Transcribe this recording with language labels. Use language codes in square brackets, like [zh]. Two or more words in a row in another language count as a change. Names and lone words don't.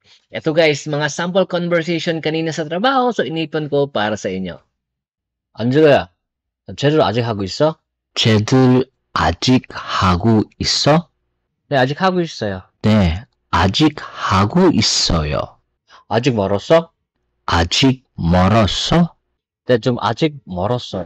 [tl] Ito guys, mga [en] sample conversation [tl] kanina sa trabaho, so inipon ko para sa inyo. [ko] 안젤라야, 쟤들 아직 하고 있어? 쟤들 아직 하고 있어? 네, 아직 하고 있어요. 네, 아직 하고 있어요. 아직 멀었어? 아직 멀었어? 네, 좀 아직 멀었어요.